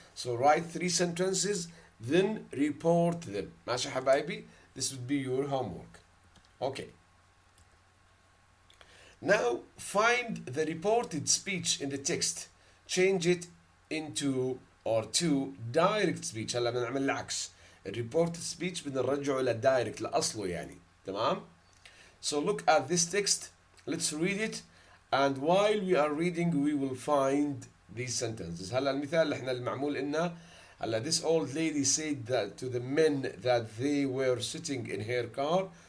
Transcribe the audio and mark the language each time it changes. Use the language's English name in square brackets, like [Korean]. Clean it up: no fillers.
[English] So write 3 sentences then report them. [Arabic] ماشي حبايبي. [English] This would be your homework. Okay. Now find the reported speech in the text. Change it into or to direct speech. [Arabic] هلا بدنا نعمل العكس. reported speech بدنا نرجعه للدايركت لأصله يعني. [English] تمام؟ So look at this text. Let's read it. And while we are reading we will find these sentences. [Arabic] هلا المثال اللي احنا المعمول إنه هلا [English] this old lady said that to the men that they were sitting in her car.